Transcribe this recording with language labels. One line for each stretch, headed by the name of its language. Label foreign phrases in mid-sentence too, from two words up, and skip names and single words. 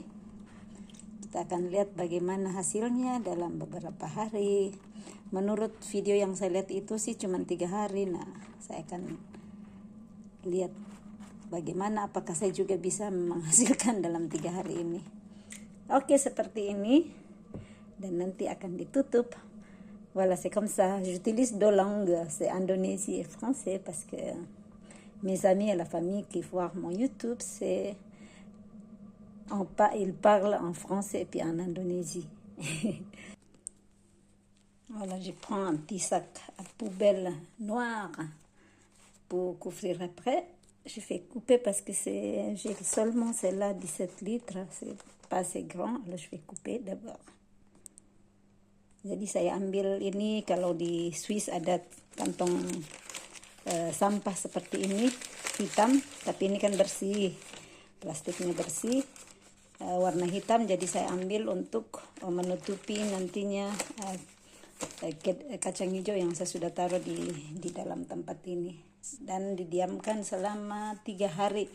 Indonesian: Kita akan lihat bagaimana hasilnya dalam beberapa hari. Menurut video yang saya lihat itu sih cuma 3 hari. Nah, saya akan lihat bagaimana, apakah saya juga bisa menghasilkan dalam 3 hari ini. Oke, seperti ini. Dan nanti akan ditutup.
French: Voilà, c'est comme ça. J'utilise deux langues, c'est Indonésie et français, parce que mes amis et la famille qui voient mon YouTube, ils parlent en français et puis en Indonésie. Voilà, je prends un petit sac à poubelle noir pour couvrir après. Je fais couper parce que j'ai seulement celle-là 17 litres, c'est pas assez grand, alors je vais couper d'abord.
Indonesian: Jadi saya ambil ini, kalau di Swiss ada kantong sampah seperti ini, hitam, tapi ini kan bersih, plastiknya bersih, warna hitam. Jadi saya ambil untuk menutupi nantinya kacang hijau yang saya sudah taruh di dalam tempat ini, dan didiamkan selama 3 hari.